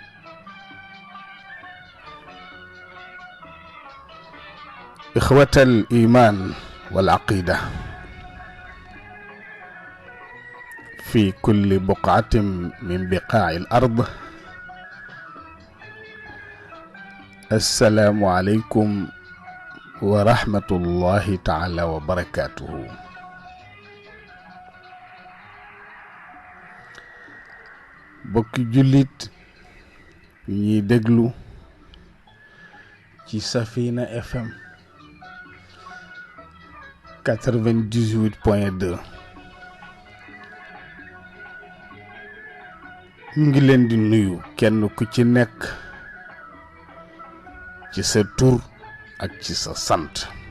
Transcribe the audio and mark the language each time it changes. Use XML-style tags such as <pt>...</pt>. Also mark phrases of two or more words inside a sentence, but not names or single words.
<ar>إخوة الإيمان والعقيدة في كل بقعة من بقاع الأرض، السلام عليكم ورحمة الله تعالى وبركاته.</ar> <wo>bokki jullit ñuy déglu ci Safina FM 98.2 ñu ngi leen di nuyu kenn ku ci nekk ci sa tur ak ci sa sant,</wo>